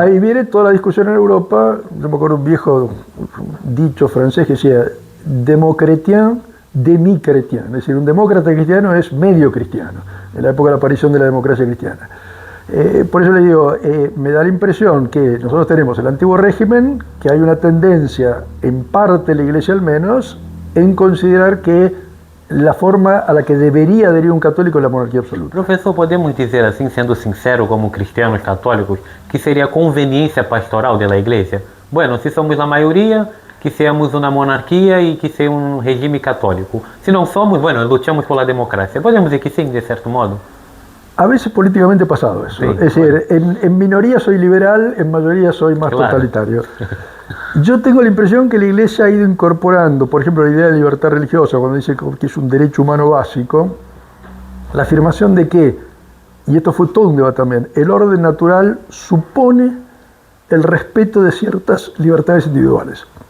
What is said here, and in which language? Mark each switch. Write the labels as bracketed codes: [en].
[es] Ahí viene toda la discusión en Europa. Yo me acuerdo un viejo dicho francés que decía [fr] démocratien, demi-chrétien, [es] es decir, un demócrata cristiano es medio cristiano, en la época de la aparición de la democracia cristiana. Por eso le digo, me da la impresión que nosotros tenemos el antiguo régimen, que hay una tendencia, en parte la Iglesia al menos, en considerar que la forma a la que debería adherir un católico es la monarquía absoluta. [pt] Professor, podemos dizer assim, sendo sincero [es] como cristianos católicos, [pt] que seria a conveniência pastoral da Igreja? bueno, se somos a maioria, que seamos uma monarquia e que seja um regime católico. Se não somos, bueno, lutamos [es] por la democracia. [pt] Podemos dizer que sim, de certo modo. [es] A veces políticamente ha pasado eso. Sí, es decir, en minoría soy liberal, en mayoría soy más totalitario. Yo tengo la impresión que la Iglesia ha ido incorporando, por ejemplo, la idea de libertad religiosa, cuando dice que es un derecho humano básico, la afirmación de que, y esto fue todo un debate también, el orden natural supone el respeto de ciertas libertades individuales.